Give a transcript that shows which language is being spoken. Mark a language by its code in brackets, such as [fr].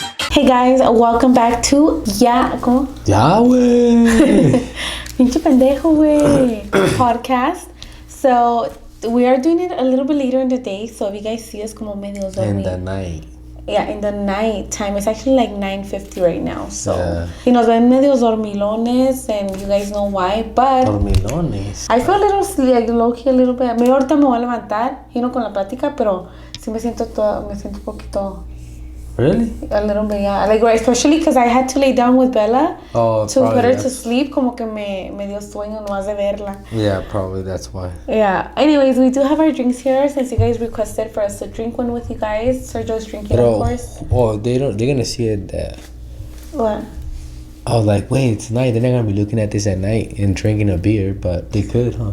[en] Hey guys, welcome back to ¿Cómo? [es] Ya, güey. Pinche pendejo, güey. Podcast. [en] So, we are doing it a little bit later in the day. So, if you guys see us [es] como medio dormidos. [en] In the night. Yeah, in the night time. It's actually like 9:50 right now. So, Yeah. [es] si nos ven medio dormilones, [en] and you guys know why. But [es] Dormilones. [en] I feel a little like low-key a little bit. [es] Maybe ahorita me voy a levantar, con la plática, pero sí me siento un poquito. [en] Really? A little bit, yeah. Like, especially because I had to lay down with Bella to put her to sleep. [es] Como que me dio sueño nomás de verla. [en] Yeah, probably that's why. Yeah. Anyways, we do have our drinks here since you guys requested for us to drink one with you guys. Sergio's drinking, of course. Oh, they're gonna see it that. What? I was like, wait, it's night. They're not gonna be looking at this at night and drinking a beer, but they could, huh?